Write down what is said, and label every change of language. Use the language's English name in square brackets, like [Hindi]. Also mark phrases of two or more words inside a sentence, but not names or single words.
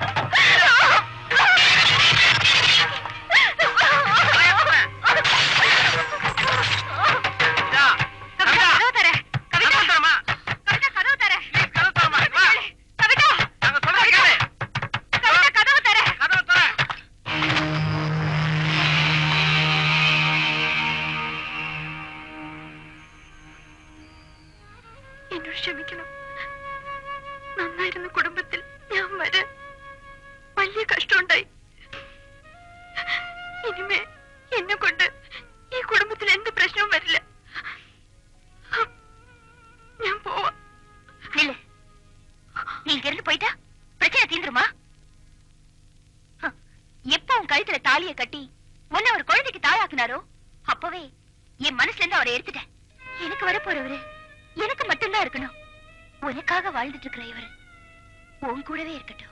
[Tamil] கதவு தர. கவிதா, தரமா. கவிதா, கதவு தர. ப்ளீஸ், கதவு தரமா. வா. கவிதா, நாங்க சொல்றதை கேளு. கவிதா, கதவு தர. கதவு தர. [Malayalam] എന്നോട് ക്ഷമിക്കണം. നന്നായിരുന്ന കുടുംബത്തിൽ ഞാൻ വരാൻ വലിയ കഷ്ടമുണ്ടായി. ഇനിമേ എന്നെ കൊണ്ട് ഈ കുടുംബത്തിൽ എന്ത് പ്രശ്നവും വരില്ല. ഞാൻ പോവാ. [Tamil] நீ இங்க இருந்து போயிட்டா பிரச்சனை தீந்துருமா? எப்ப உன் கழுத்துல தாலியை கட்டி உன்னை ஒரு குழந்தைக்கு தாயாக்குனாரோ அப்பவே என் மனசுல இருந்து அவரை எடுத்துட்டேன். எனக்கு வரப்போறவரு எனக்கு மட்டும்தான் இருக்கணும். உனக்காக வாழ்ந்துட்டு இருக்கிற இவரு உன் கூடவே இருக்கட்டும்.